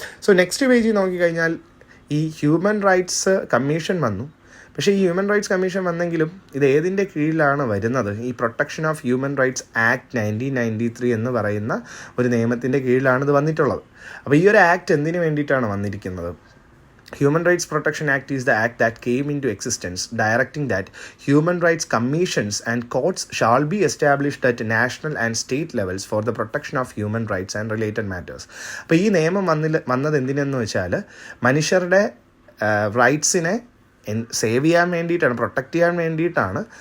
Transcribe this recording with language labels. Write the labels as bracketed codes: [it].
[ml] So next പേജിൽ നോക്കിക്കഴിഞ്ഞാൽ ഈ ഹ്യൂമൻ റൈറ്റ്സ് കമ്മീഷൻ വന്നു. പക്ഷേ ഈ ഹ്യൂമൻ റൈറ്റ്സ് കമ്മീഷൻ വന്നെങ്കിലും ഇത് ഏതിൻ്റെ കീഴിലാണ് വരുന്നത്? ഈ protection of human rights act 1993 എന്ന് പറയുന്ന ഒരു നിയമത്തിൻ്റെ കീഴിലാണ് ഇത് വന്നിട്ടുള്ളത്. അപ്പോൾ ഈ ഒരു ആക്ട് എന്തിനു വേണ്ടിയിട്ടാണ് വന്നിരിക്കുന്നത്? [en] Human Rights Protection Act is the act that came into existence directing that human rights commissions and courts shall be established at national and state levels for the protection of human rights and related matters. [ml] അപ്പോൾ ഈ നിയമം വന്നത് എന്തിനെന്ന് വെച്ചാൽ മനുഷ്യരുടെ റൈറ്റ്സിനെ save ചെയ്യാൻ വേണ്ടിയിട്ടാണ്, protect ചെയ്യാൻ വേണ്ടിയിട്ടാണ്.